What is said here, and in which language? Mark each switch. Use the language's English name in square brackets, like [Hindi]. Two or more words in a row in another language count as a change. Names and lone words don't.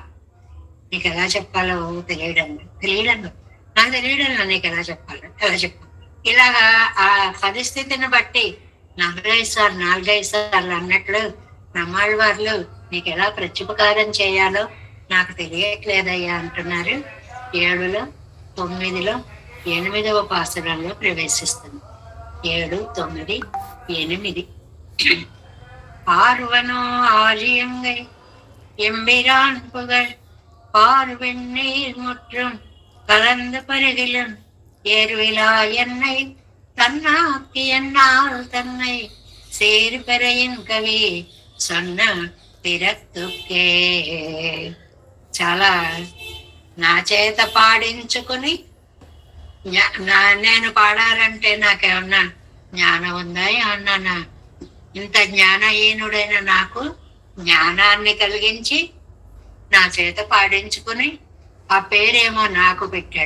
[Telugu] నీకు ఎలా చెప్పాలో తెలియడం నాకు తెలియడంలో నీకు ఎలా చెప్పాలి ఇలాగా ఆ పరిస్థితిని బట్టి 4-5 సార్లు అన్నట్లు బ్రహ్మాళ్ళ వారు నీకు ఎలా ప్రత్యుపకారం చేయాలో నాకు తెలియట్లేదయ్యా అంటున్నారు. 7లో 9లో 8వ పాసురంలో ప్రవేశిస్తుంది. 7, 9, 8. [Tamil] ஆர்வனோ ஆழியங்கை எம்பிரான் புகழ் பார்வெண்ணீர் முற்றும் கலந்து பருகிலும் ஏர்விழா என்னை தன்னாக்கி என்னால் தன்னை சேர்பெறையின் கவி சொன்ன తిరత్తుకే. [Telugu] చాలా నా చేత పాడించుకుని నేను పాడాలంటే నాకేమన్నా జ్ఞానం ఉందా అన్నానా? ఇంత జ్ఞానహీనుడైన నాకు జ్ఞానాన్ని కలిగించి నా చేత పాడించుకుని ఆ పేరేమో నాకు పెట్టాడు.